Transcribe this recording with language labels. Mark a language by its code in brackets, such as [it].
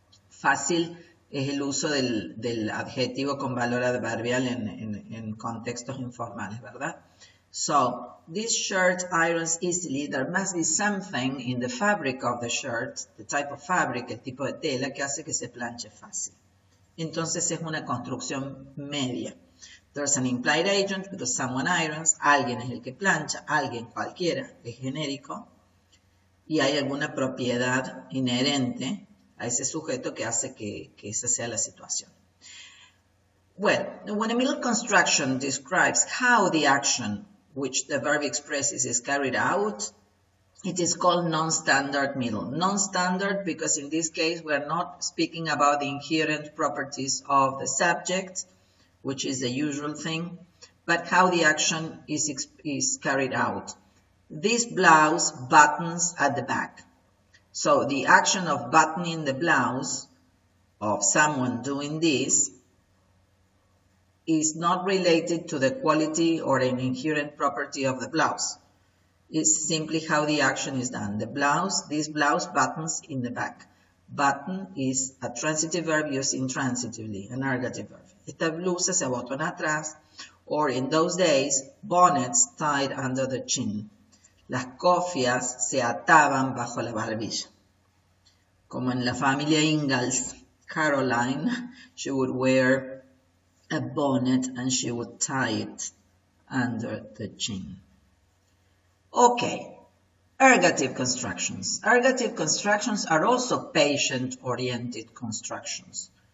[es] Fácil es el uso del adjetivo con valor adverbial en contextos informales, ¿verdad? [en] So, this shirt irons easily. There must be something in the fabric of the shirt, the type of fabric, [es] el tipo de tela, que hace que se planche fácil. Entonces es una construcción media. [en] There's an implied agent because someone irons, [es] alguien es el que plancha, alguien cualquiera, es genérico, y hay alguna propiedad inherente a ese sujeto que hace que esa sea la situación. [en] Well, when a middle construction describes how the action which the verb expresses is carried out, it is called non-standard middle. Non-standard because in this case we are not speaking about the inherent properties of the subject, which is the usual thing, but how the action is carried out. This blouse buttons at the back. So the action of buttoning the blouse, of someone doing this, is not related to the quality or an inherent property of the blouse. It's simply how the action is done. This blouse buttons in the back. Button is a transitive verb used intransitively, an ergative verb. [es] Esta blusa se abotona atrás, [en] or in those days, bonnets tied under the chin. [es] Las cofias se ataban bajo la barbilla. Como en la familia [en] Ingalls, Caroline, she would wear a bonnet and she would tie it under the chin. Okay, ergative constructions. Ergative constructions are also patient-oriented constructions.